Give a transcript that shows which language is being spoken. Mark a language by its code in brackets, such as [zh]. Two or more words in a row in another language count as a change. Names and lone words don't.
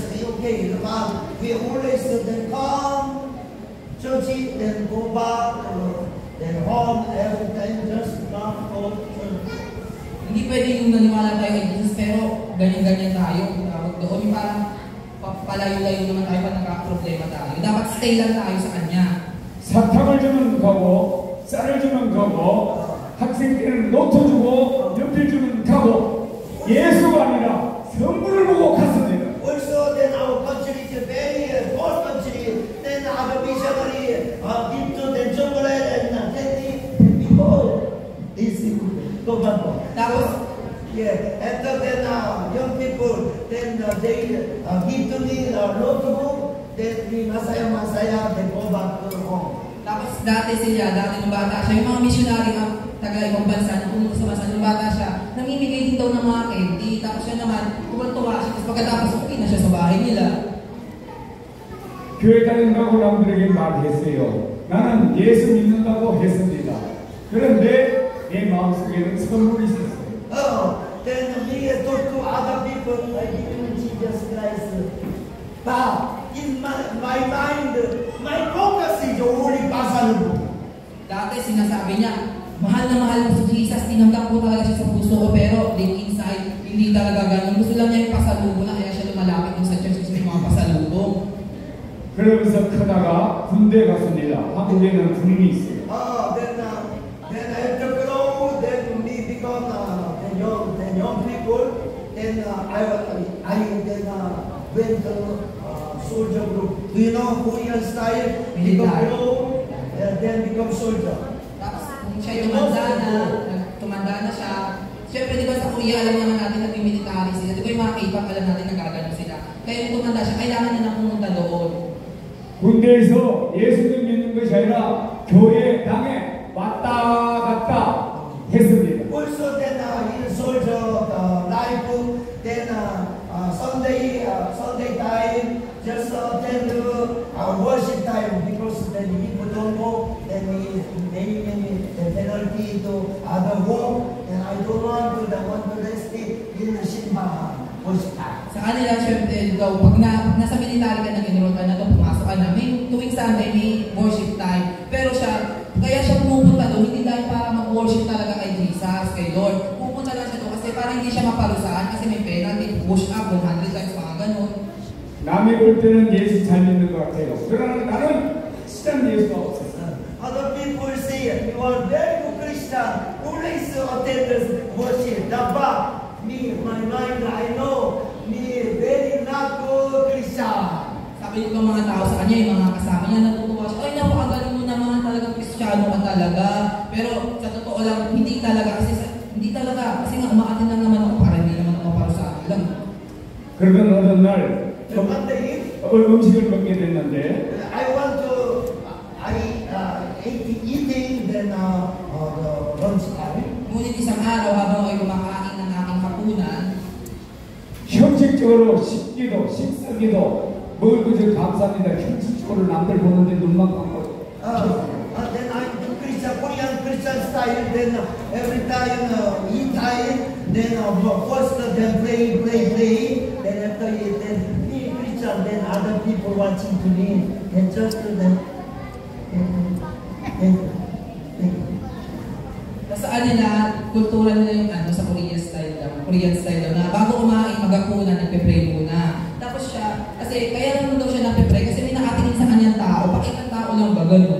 [en] Okay, but we always then come church, then go back, then home every time. Just come home church. [tl] Hindi pwede yung naniwala tayo kay Jesus, pero ganyan-ganyan tayo. Tawag doon, yung parang palayo-layo naman tayo pag nagka-problema tayo. Dapat stay lang tayo sa Kanya. [ko] 사탕을 주면 가고 쌀을 주면 가고 학생 때는 노트 주고 연필 주면 가고 예수가 아니라 성부를 보고 갔습니다. [en] very fortunately, then our missionary give to the chocolate and people. This is tobacco. Yeah, and then young people, then they give to me notebook, then we masaya, they go back to home. [tl] Tapos dati nung bata siya, yung mga missionary ang taga-ibang bansa na pumunta sa bansa, nung bata siya, namimigay din daw ng mga candy. Tapos siya naman, tuwa siya, tapos pagkatapos uwi na siya sa bahay nila. [ko] 교회 다닌다고 남들에게 말했어요. 나는 예수 믿는다고 했습니다. 그런데 내 마음속에는 선물이 있었어요. [en] Then we talk to other people like Jesus Christ. But in my mind, my focus is only Pasalubong. [tl] Dati sinasabi niya, mahal na mahal ko si Jesus, tinanggap ko talaga siya sa puso ko, pero [en] deep inside, [tl] hindi talaga ganun. Gusto lang niya yung pasalubong na kaya siya lumalapit dun sa church, gusto yung mga pasalubong. [ko] 그러면서 크다가 군대 갔습니다. 한국에는 군인이 있어요. [en] Then after grow, then we become the young people. Then I went to soldier group. Do you know Korean style? Become grow, then become soldier. [tl] Tapos kung siya tumanda na siya. Siyempre, di ba sa Korea, alam naman natin na may military sila. Di ba yung mga K-pop, alam natin na gagano sila. Kaya yung tumanda siya, kailangan niya na pumunta doon. [ko] 군대에서 예수님 믿는 것이 아니라 교회 당에 왔다 갔다 했습니다. [en] Also then in soldier life, then Sunday time, just attend worship time, because then people don't know, then many penalty to other work, and I don't want to rest in the simbahan worship time. [tl] Sa kanila, syempre, daw, pag nasa military ka, nag-enroll ka na doon, pumasok ka na, may tuwing Sunday, may worship time. Pero kaya siya pumupunta doon, hindi dahil para mag-worship talaga kay Jesus, kay Lord. Pupunta lang siya doon kasi parang hindi siya maparusahan kasi may penalty, [en] push up, 100 times, [tl] mga ganun. [ko] 남이 볼 때는 예수 잘 믿는 것 같아요. 그러나 나는 실한 예수가 없었어. [en] Other people say, you are very good Christian, always attend worship. But me, my mind, I know, me very not good Christian. [tl] Sabi yung mga tao sa kanya, yung mga kasama niya, natutuwa siya, ay napakagaling mo naman talagang Kristiyano ka talaga. Pero sa totoo lang, hindi talaga, kasi nga umaatin lang naman ako para hindi naman ako para sa akin lang. [ko] 그러던 어느 날 음식을 먹게 됐는데 [en] I want to eating then lunch time. [tl] Ngunit isang araw habang ako'y kumakain ng aking hapunan, [ko] 형식적으로 식사기도 먹을 것을 감사합니다. 형식적으로 남들 보는데 눈만 감고 [en] Then I do Korean Christian style. Then every time eat time. Then first then pray. Then after eat, then be Christian. Then other people watching to me. Then just then. [tl] sa kanila, kultura nila yung sa [en] Korean style [tl] daw, na bago kumain, mag-apunan, nagpe-pray muna. Tapos siya, kasi kaya naman daw siya nagpe-pray, kasi may nakatingin sa kanyang tao, bakit ang tao lang ba ganun?